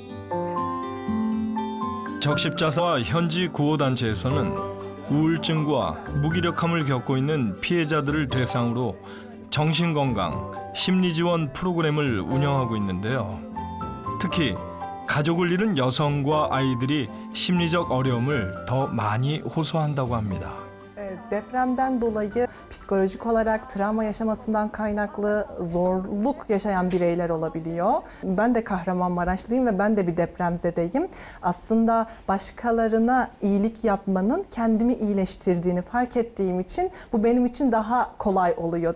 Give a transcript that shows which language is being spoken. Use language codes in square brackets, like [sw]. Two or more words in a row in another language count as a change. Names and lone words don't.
[ko] 적십자사와 현지 구호단체에서는 우울증과 무기력함을 겪고 있는 피해자들을 대상으로 정신건강, 심리지원 프로그램을 운영하고 있는데요. 특히 가족을 잃은 여성과 a이들이 심리적 어려움을 더 많이 호소한다고 합니다. [tr] Depremden dolayı psikolojik olarak travma yaşamasından kaynaklı zorluk yaşayan bireyler olabiliyor. Ben de Kahramanmaraşlıyım ve ben de bir depremzedeyim. Aslında başkalarına iyilik yapmanın kendimi iyileştirdiğini fark ettiğim için bu benim için daha kolay oluyor.